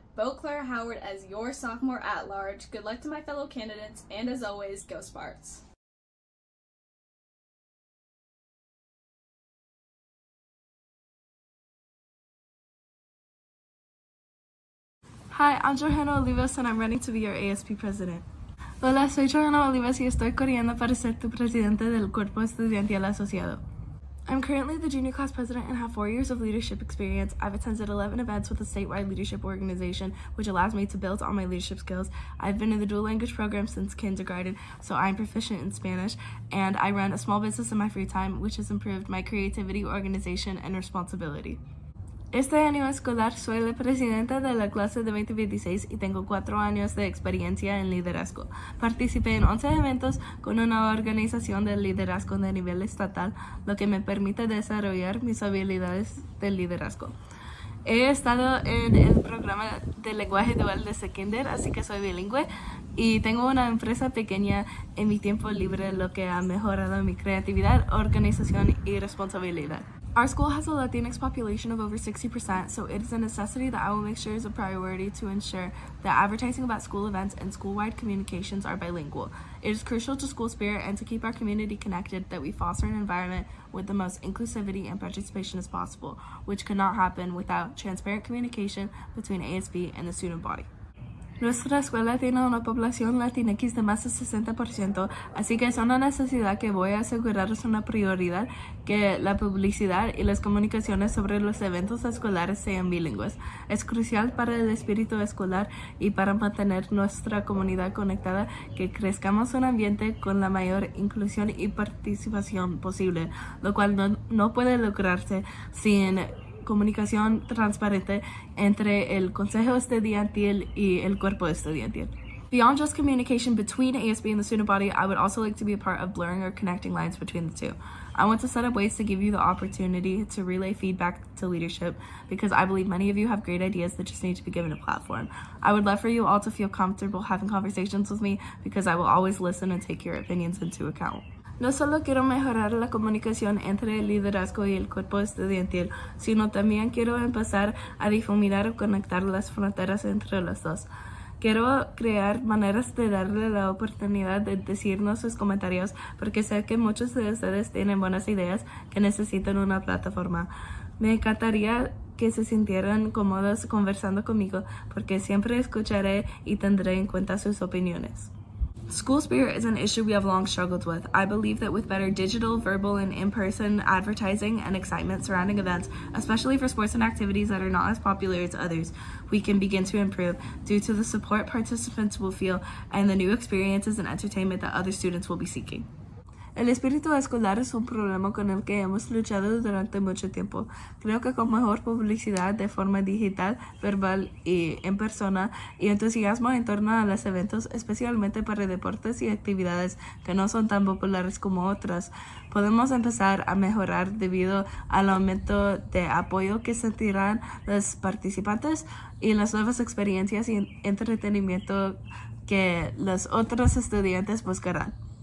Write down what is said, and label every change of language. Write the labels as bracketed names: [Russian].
[English] Vote Clara Howard as your sophomore at large. Good luck to my fellow candidates, and as always, go Sparts. Hi, I'm Johanna Olivas and I'm running to be your ASP president. [Spanish] Hola, soy Johanna Olivas y estoy corriendo para ser tu presidente del Cuerpo Estudiantil Asociado. [English] I'm currently the junior class president and have 4 years of leadership experience. I've attended 11 events with a statewide leadership organization, which allows me to build on my leadership skills. I've been in the dual language program since kindergarten, so I'm proficient in Spanish, and I run a small business in my free time, which has improved my creativity, organization, and responsibility. [Spanish] Este año escolar soy la presidenta de la clase de 2026 y tengo 4 años de experiencia en liderazgo. Participé en 11 eventos con una organización de liderazgo de nivel estatal, lo que me permite desarrollar mis habilidades de liderazgo. He estado en el programa de lenguaje dual de kinder, así que soy bilingüe y tengo una empresa pequeña en mi tiempo libre, lo que ha mejorado mi creatividad, organización y responsabilidad. [English] Our school has a Latinx population of over 60%, so it is a necessity that I will make sure is a priority to ensure that advertising about school events and school-wide communications are bilingual. It is crucial to school spirit and to keep our community connected that we foster an environment with the most inclusivity and participation as possible, which could not happen without transparent communication between ASB and the student body. [Spanish] Nuestra escuela tiene una población latinx de más de 60%, así que es una necesidad que voy a asegurar es una prioridad que la publicidad y las comunicaciones sobre los eventos escolares sean bilingües. Es crucial para el espíritu escolar y para mantener nuestra comunidad conectada que crezcamos un ambiente con la mayor inclusión y participación posible, lo cual no puede lograrse sin comunicación transparente entre el consejo estudiantil y el cuerpo estudiantil. [English] Beyond just communication between ASB and the student body, I would also like to be a part of blurring or connecting lines between the two. I want to set up ways to give you the opportunity to relay feedback to leadership because I believe many of you have great ideas that just need to be given a platform. I would love for you all to feel comfortable having conversations with me because I will always listen and take your opinions into account. [Spanish] No solo quiero mejorar la comunicación entre el liderazgo y el cuerpo estudiantil, sino también quiero empezar a difuminar o conectar las fronteras entre los dos. Quiero crear maneras de darle la oportunidad de decirnos sus comentarios porque sé que muchos de ustedes tienen buenas ideas que necesitan una plataforma. Me encantaría que se sintieran cómodos conversando conmigo porque siempre escucharé y tendré en cuenta sus opiniones. [English] School spirit is an issue we have long struggled with. I believe that with better digital, verbal, and in-person advertising and excitement surrounding events, especially for sports and activities that are not as popular as others, we can begin to improve due to the support participants will feel and the new experiences and entertainment that other students will be seeking. [Spanish] El espíritu escolar es un problema con el que hemos luchado durante mucho tiempo. Creo que con mejor publicidad de forma digital, verbal y en persona y entusiasmo en torno a los eventos, especialmente para deportes y actividades que no son tan populares como otras, podemos empezar a mejorar debido al aumento de apoyo que sentirán los participantes y las nuevas experiencias y entretenimiento que los otros estudiantes buscarán.